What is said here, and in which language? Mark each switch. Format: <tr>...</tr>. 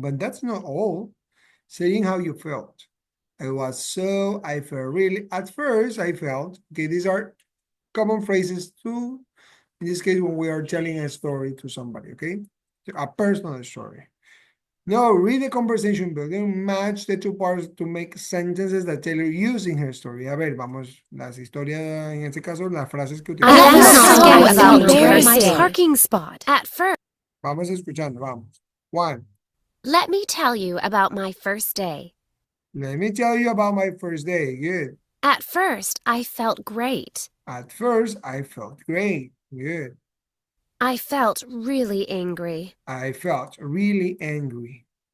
<en>But that's not all. Saying how you felt. I felt really, at first I felt, okay, these are common phrases too, in this case, when we are telling a story to somebody, okay? A personal story. Now, read the conversation building, match the two parts to make sentences that Taylor used in her story.</en> <es>A ver, vamos, las historias, en este caso, las frases que</es> <en>About my parking spot. At first,</en> <es>Vamos escuchando, vamos.</es> <en>One, let me tell you about my first day. let me tell you about my first day. Good. At first, I felt great. At first, I felt great. Good. I felt really angry. I felt really angry.</en>